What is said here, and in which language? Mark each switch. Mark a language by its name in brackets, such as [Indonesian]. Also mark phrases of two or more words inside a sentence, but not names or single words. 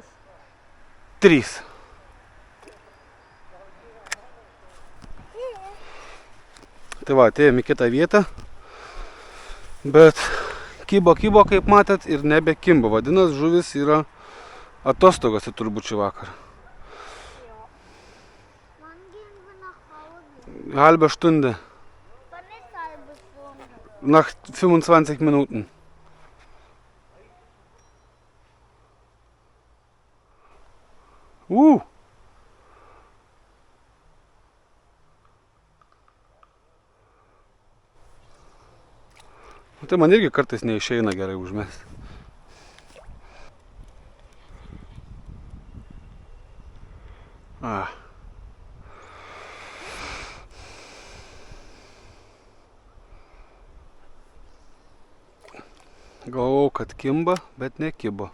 [Lithuanian] 3. Tai va, atėjom į kitą vietą. Bet kybo, kaip matėt, ir nebekimbo. Vadinas, žuvis yra atostogose turbūt šį vakarą. [German] Wann gehen wir nach Hause? Halbe Stunde. Wann ist halbe Stunde? Nach 25 Minuten. [Lithuanian] Tai man irgi kartais neišeina gerai užmesti. Galvojau, kad kimba, bet nekibo.